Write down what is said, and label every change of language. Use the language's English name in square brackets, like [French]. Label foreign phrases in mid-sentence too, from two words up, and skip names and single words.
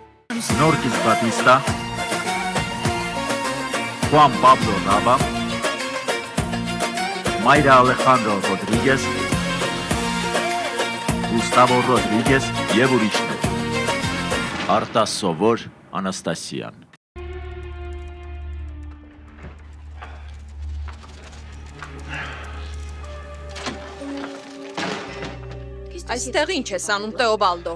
[Armenian] Norquis Batista, Juan Pablo Nava, Mayra Alejandro Rodríguez, Gustavo Rodríguez եւ ուրիշներ։ Արտաս Սովոր Անաստասյան։ Այստեղ ինչ ես անում, Տեոբալդո։